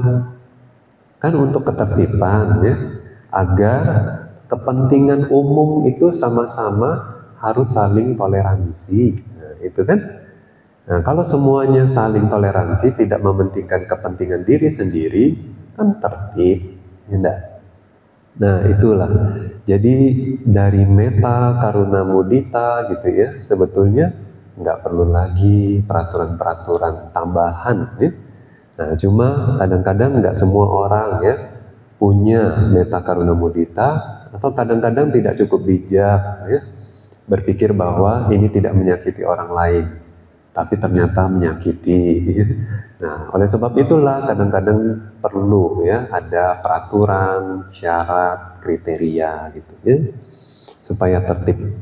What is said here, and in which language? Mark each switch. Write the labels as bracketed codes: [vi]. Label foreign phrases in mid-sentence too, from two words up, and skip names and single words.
[id] Kan untuk ketertiban ya, agar kepentingan umum itu sama-sama harus saling toleransi. Nah, itu kan. Nah, kalau semuanya saling toleransi, tidak mementingkan kepentingan diri sendiri, kan tertib. ya enggak? Nah itulah, jadi dari [pi] meta karuna mudita [id] gitu ya, sebetulnya nggak perlu lagi peraturan-peraturan tambahan ya. Nah cuma kadang-kadang nggak semua orang ya punya [pi] meta karuna mudita, [id] atau kadang-kadang tidak cukup bijak ya, berpikir bahwa ini tidak menyakiti orang lain, tapi ternyata menyakiti ya. Nah, oleh sebab itulah kadang-kadang perlu ya ada peraturan, syarat, kriteria gitu ya, supaya tertib.